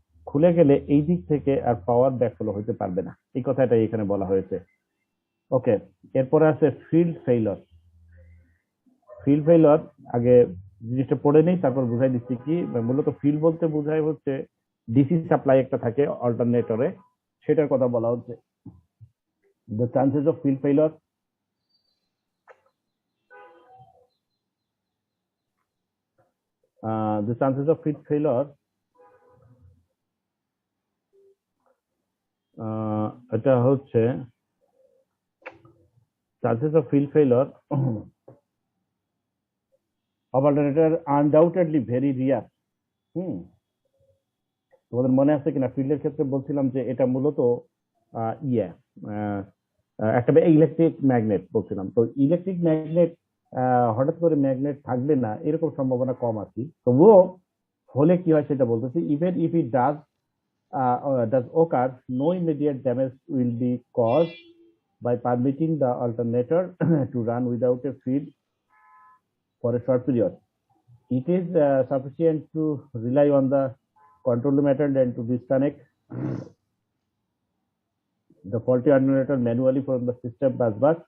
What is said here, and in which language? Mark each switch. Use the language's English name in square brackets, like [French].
[Bangla] খুলে গেলে এই দিক থেকে আর পাওয়ার ব্যাকফ্লো হতে পারবে না, এই কথাটা এখানে বলা হয়েছে। ওকে, এরপরে আছে ফিল্ড ফেইলর। ফিল্ড ফেইলর আগে জিনিসটা পড়ে নেই, তারপর বুঝাই দিচ্ছি কি। মূলত ফিল্ড বলতে বোঝায় হচ্ছে ডিসি সাপ্লাই একটা থাকে অল্টারনেটরে, সেটার কথা বলা হচ্ছে। [English] the chances of field failure, the chances of field failure, [Bangla] এটা হচ্ছে [English] chances of field failure of alternator undoubtedly very rare, [Bangla] হুম, তোমাদের মনে আছে কিনা ফিল্ডের ক্ষেত্রে বলছিলাম যে এটা মূলত আহ, ইয়ে আহ, একটা ইলেকট্রিক ম্যাগনেট বলছিলাম। তো ইলেকট্রিক ম্যাগনেট হঠাৎ করে ম্যাগনেট থাকবে না এরকম সম্ভাবনা কম আছে, তবুও হলে কি হয় সেটা বলতেছি। [English] Even if it does occur, no immediate damage will be caused by permitting the alternator to run without a feed for a short period. It is sufficient to rely on the control method and to disconnect the faulty alternator manually from the system bus.